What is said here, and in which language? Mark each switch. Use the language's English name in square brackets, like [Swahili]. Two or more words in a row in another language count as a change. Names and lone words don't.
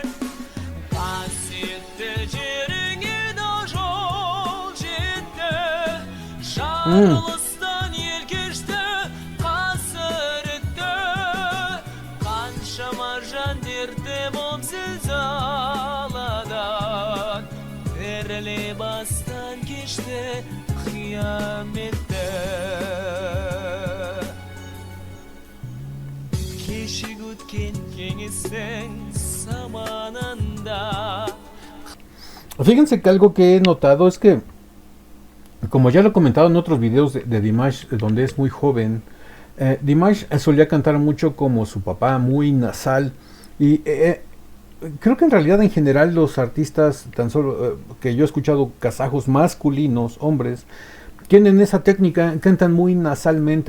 [Kazakh] Қасиетті жеріңе да жол жетті, жарылыстан ел кешті қасіретті, қаншама жан дерті боп зілзаладан, беріле бастан кешті қияметті. Кешегі өткен кеңестің заманында. [Spanish] Fíjense que algo que he notado es que, como ya lo he comentado en otros videos de Dimash, donde es muy joven, Dimash solía cantar mucho como su papá, muy nasal. Y creo que en realidad en general los artistas, tan solo que yo he escuchado kazajos masculinos, hombres, tienen esa técnica, cantan muy nasalmente.